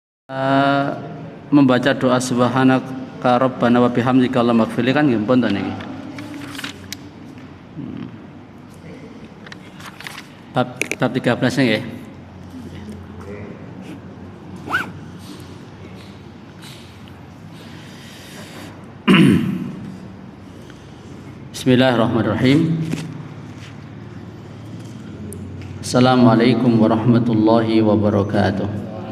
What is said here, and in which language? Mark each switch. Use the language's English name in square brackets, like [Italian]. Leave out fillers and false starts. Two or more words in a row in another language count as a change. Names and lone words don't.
[Javanese] Uh, [Indonesian] membaca doa [Arabic] سبحانك ربنا وبحمدك اللهم اغفر لي [Javanese] kan nggih pun to niki. Bab 13 nggih. [Arabic] Bismillahirrahmanirrahim. السلام عليكم ورحمة الله وبركاته.